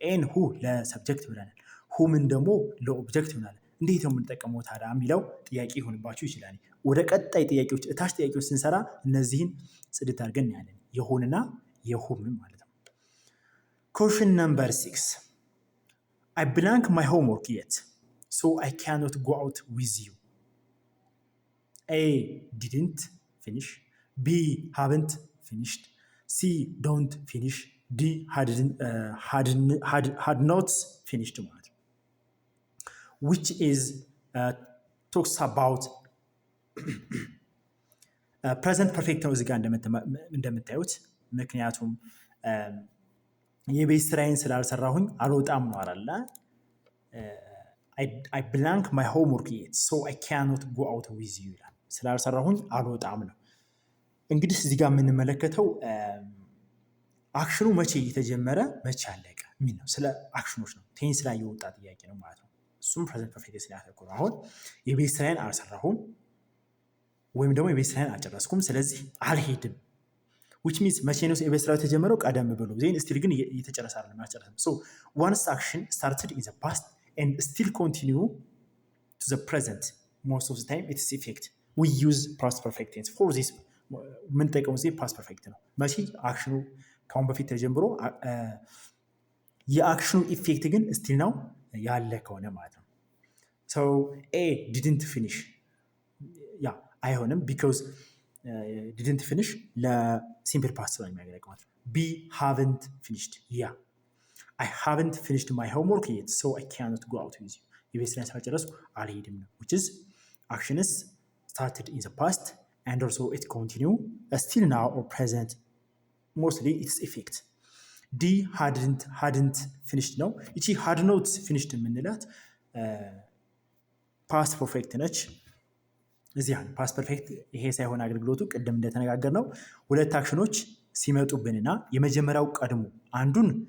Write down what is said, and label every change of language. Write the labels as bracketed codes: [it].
[am] ኤን ሁ ለሰብጀክት ብለናል። ሁምን ደግሞ ለኦብጀክት ብለናል። እንዴት ነው የምንጠቀመው ታዲያ የሚለው ጥያቄ ይሆንባችሁ ይችላል። ወደ ቀጣይ ጥያቄዎች እታች ጥያቄዎች ስንሰራ እነዚህን ጽድት አድርገን እናያለን። የሁንና የሁምን ማለት ነው። [en] Question number 6. I blank my homework yet, so I cannot go out with you. A. Didn't finish. B. Haven't finished. C. Don't finish. D. Had not finished. Which is talks about present perfect [am] ነው እዚህ ጋር እንደምታዩት። ምክንያቱም የቤት ስራዬን ስላልሰራሁኝ አልወጣም ነው አይደለ? [en] I blank my homework yet, so I cannot go out with you [am] ይላል። ስላልሰራሁኝ አልወጣም ነው። እንግዲህ እዚህ ጋር የምንመለከተው አክሽኑ መቼ የተጀመረ መቼ አለቀ የሚል ነው። ስለ አክሽኖች ነው። ቴንስ ላይ የወጣ ጥያቄ ነው ማለት ነው። እሱም ፕሬዘንት ፐርፌክት ስላተኮረ አሁን የቤት ስራዬን አልሰራሁም ወይም ደግሞ የቤት ስራዬን አልጨረስኩም፣ ስለዚህ አልሄድም። [en] which means [am] መቼ ነው የቤት ስራው የተጀመረው? ቀደም ብሎ ዜን ስቲል ግን እየተጨረሰ አይደለም አልጨረሰም። [en] so once action started in the past and still continue to the present, most of the time its effect we use past perfect tense for this. [am] የምንጠቀመው እዚህ ፓስት ፐርፌክት ነው። መቼ አክሽኑ ከአሁን በፊት ተጀምሮ የአክሽኑ ኢፌክት ግን ስቲል ነው ያለ ከሆነ ማለት ነው። [en] so A didn't finish [am] ያ አይሆንም [en] because didn't finish [am] ለሲምፕል ፓስት ነው የሚያገለግለው። [en] B haven't finished [am] ያ [en] I haven't finished my homework yet, so I cannot go out with you. [am] የቤት ስራዬን ስላልጨረስኩ አልሄድም ነው። [en] which is action is started in the past and also it continue still now or present, mostly its effect. D hadn't finished [am] ነው። እቺ [en] had not finished [am] የምንላት ፓስት ፐርፌክት ነች። እዚህ ፓስት ፐርፌክት ይሄ ሳይሆን አገልግሎቱ ቅድም እንደተነጋገር ነው ሁለት አክሽኖች ሲመጡብንና የመጀመሪያው ቀድሞ አንዱን